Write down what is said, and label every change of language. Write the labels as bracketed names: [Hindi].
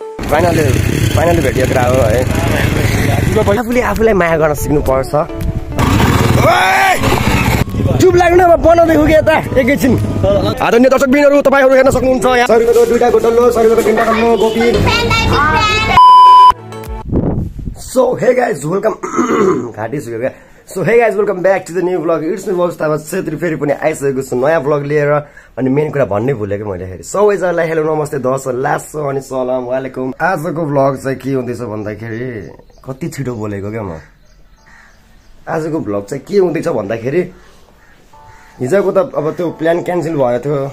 [Nepali] Finally भेटियो कुरा हो है। आफूले आफूलाई माया गर्न सिक्नुपर्छ। चुप लाग्नु अब बनाउँदै हो कि यता एकैछिन। आदरणीय दर्शकबिनहरू तपाईँहरू हेर्न सक्नुहुन्छ यहाँ 100 रुपैयाँको 2टा डल्लो 100 रुपैयाँको 3टा डल्लो Gopi. [English] so hey guys welcome [Nepali] घाँटी सुक्यो क्या। [English] So hey guys welcome back to the new blog. It's me [Nepali] अवस्थामा छेत्री फेरि पनि आइसकेको छु नयाँ ब्लग लिएर। अनि मेन कुरा भन्नै भुलेको मैले फेरि सबैजनालाई हेलो नमस्ते दस लासो अनि सलाम वालेकुम। आजको ब्लग चाहिँ के हुँदैछ भन्दाखेरि कति छिटो बोलेको क्या म। आजको ब्लग चाहिँ के हुँदैछ भन्दाखेरि हिजोको त अब त्यो प्लान क्यान्सल भयो थियो।